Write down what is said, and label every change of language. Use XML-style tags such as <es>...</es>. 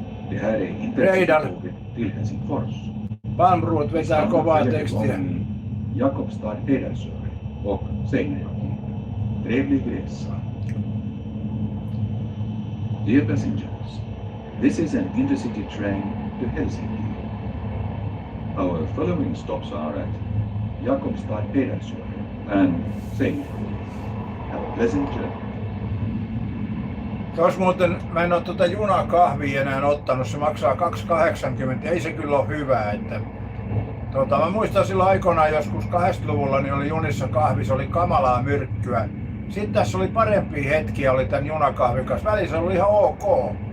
<sv>Det här är Intercity-tåget till Helsingfors.</sv> <fi>Palmroth vetää kovaa tekstiä.</fi> <sv>Jakobstad, Pedersöre och Seinäjoki. Trevlig resa.</sv> <en>Dear passengers, this is an intercity train to Helsinki. Our following stops are at Jakobstad, Pedersöre and Seinäjoki. Have a pleasant journey.</en> <fi>Tos muuten, mä en oo junakahvia enää ottanut, se maksaa 2,80, ei se kyllä ole hyvä, että mä muistan silloin aikoinaan joskus 80-luvulla niin oli junissa kahvi, se oli kamalaa myrkkyä. Sitten tässä oli parempia hetkiä oli tän junakahvin kanssa, välissä oli ihan ok.</fi>